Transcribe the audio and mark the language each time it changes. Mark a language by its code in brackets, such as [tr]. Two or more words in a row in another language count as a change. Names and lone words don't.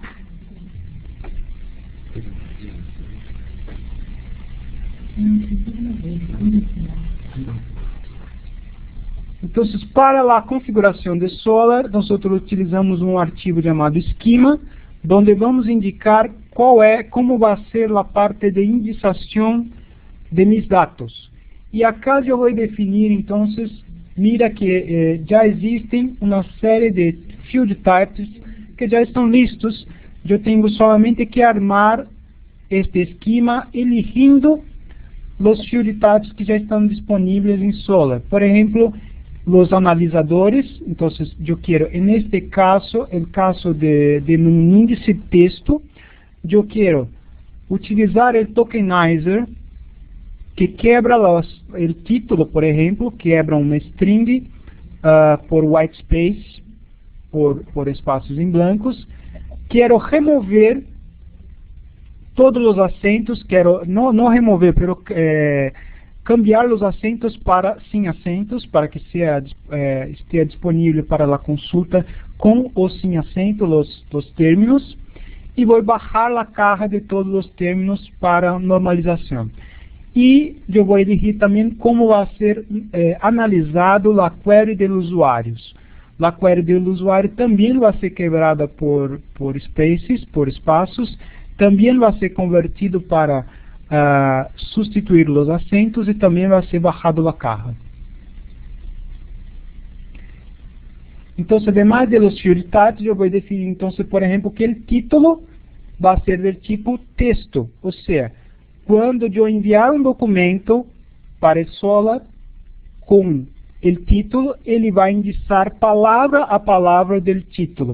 [pt] Então, para a configuração do Solr, nós utilizamos um arquivo chamado schema, onde vamos indicar como vai ser a parte de indexação de meus dados. E acá eu vou definir, então, mira que já existem uma série de [en] field types [pt] que já estão listos. Eu tenho somente que armar este esquema eligindo os [en] field types [pt] que já estão disponíveis em Solr. Por exemplo, os analisadores. Então, eu quero, neste caso, o caso de um índice texto, eu quero utilizar o tokenizer, que quebra o título, por exemplo, quebra uma string por [en] white space, [pt] por espaços em blancos. Quero remover todos os acentos, quero não remover, [es] pero cambiar [pt] os acentos para sem acentos, para que esteja disponível para a consulta com os sem acento, os términos, e vou baixar a caja de todos os términos para normalização. E eu vou elegir também como vai ser analisado a query dos usuários. A query do usuário também vai ser quebrada por spaces, por espaços, também vai ser convertido para substituir os acentos e também vai ser baixado a caja. Então, [es] además de los prioritários, [pt] eu vou definir, então, por exemplo, que o título vai ser do tipo texto, ou seja, quando eu enviar um documento para a Solr com o título, ele vai indicar palavra a palavra do título.